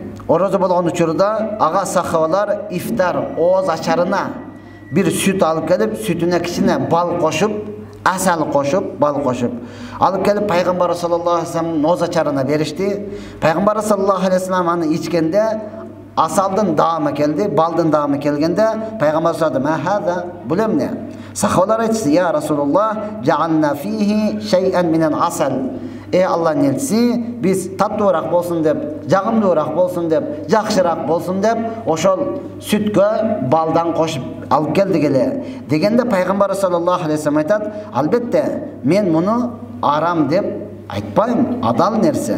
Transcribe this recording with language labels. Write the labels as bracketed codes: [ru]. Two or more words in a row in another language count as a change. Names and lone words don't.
[ky] Орозо болгон учурда ага сахабалар ифтар ооз ачарына бир сүт алып келип, сүтүнө кичине бал кошуп, асал кошуп, бал кошуп алып келип пайгамбар [ar] صلى الله عليه وسلم [ky] ооз ачарына беришти. Пайгамбар [ar] صلى الله عليه وسلم [ky] аны ичкенде асалдын даамы келди, балдын даамы келгенде пайгамбар сурады: "Махаза, бул эмне?" Сахабалар айтты: [ar] "يا رسول الله جعلنا فيه شيئا من العسل." [ky] Аллахтын элчиси, биз таттуураак болсун деп, жагымдуураак болсун деп, жакшыраак болсун деп, ошол сүткө балдан кошуп алып келдик эле. Дегенде пайгамбар [ar] صلى الله عليه وسلم [ky] айтат: "Албетте, мен муну арам деп айтпайм, адал нерсе.